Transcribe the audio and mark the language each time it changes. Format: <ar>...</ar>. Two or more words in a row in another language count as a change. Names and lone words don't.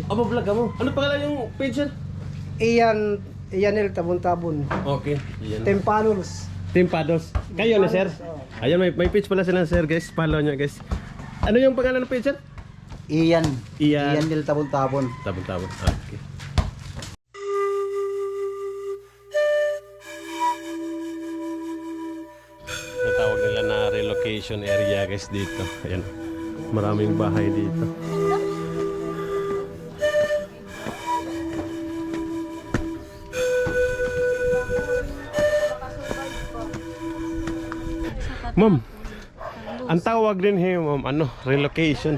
<tl>Vlog ka mo. Ano pangalan yung page sir? Iyanel Tabon-Tabon. Okay. Yan. Tempanos. Tempados. Kayo na sir. Ayun, may page pala sila sir guys. Follow nyo guys. Ano yung pangalan ng page sir? Iyan. Iyan. Iyanel Tabon-Tabon. Tabon-tabon. Okay. Natawag nila na relocation area guys dito. Ayan. Maraming bahay dito. Ma'am, ang tawag din ma'am, ano, relocation.</tl>